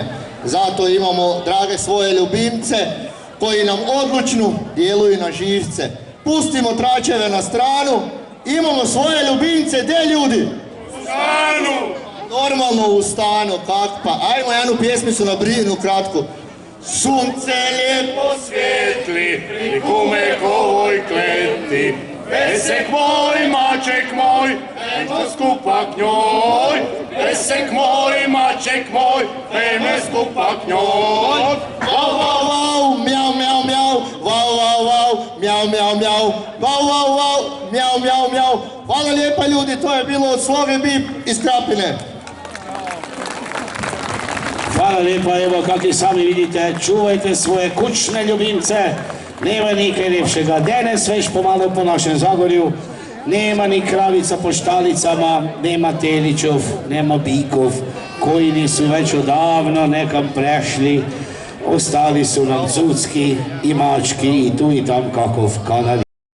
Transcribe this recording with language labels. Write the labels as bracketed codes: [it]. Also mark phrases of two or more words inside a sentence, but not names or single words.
[hr] Zato imamo, drage svoje ljubimce, koji nam odlučno djeluju na živce. Pustimo tračeve na stranu, imamo svoje ljubimce, gdje ljudi? U stanu! Normalno u stanu, kak pa. Ajmo jednu pjesmicu na Brinu kratku. Sunce lijepo svijetli i kume kovoj kleti. Pesek moj, maček moj, pejmo skupa k njoj. Pesek moj, maček moj, pejmo skupa k njoj. Vau, vau, vau, mjau, mjau, mjau, vau, vau, vau, mjau, mjau, mjau. Hvala lijepa ljudi, to je bilo od Sloge Bip iz Krapine. Hvala lijepa, evo kako i sami vidite, čuvajte svoje kućne ljubimce, nema nikaj lepšega. Danes već pomalo po našem Zagorju, nema ni kravica po štalicama, nema teličov, nema bikov, koji nisu već odavno nekam prešli, ostali su nam cucki i mački i tu i tam kakov kanal.